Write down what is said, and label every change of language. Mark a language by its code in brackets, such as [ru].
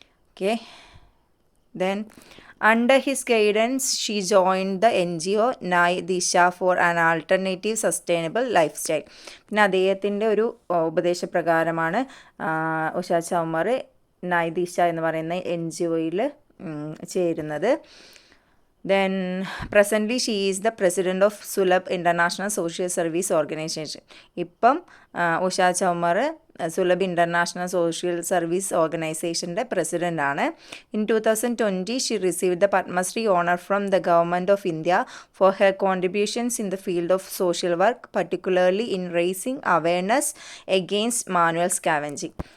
[en] Okay, then under his guidance, she joined the NGO Nai Disha for an alternative sustainable lifestyle. [ml] പിന്നെ അദ്ദേഹത്തിൻ്റെ ഒരു ഉപദേശപ്രകാരമാണ് ഉഷ ചൗമർ നൈ ദിശ എന്ന് പറയുന്ന NGOയിൽ ചേരുന്നത്. [en] Then presently she is the president of Sulabh International Social Service Organization. [ml] ഇപ്പം Usha ചൗമർ Sulabh international social service ഓർഗനൈസേഷൻ്റെ president ആണ്. [en] In 2020 she received the Padmashri honour from the government of India for her contributions in the field of social work, particularly in raising awareness against manual scavenging.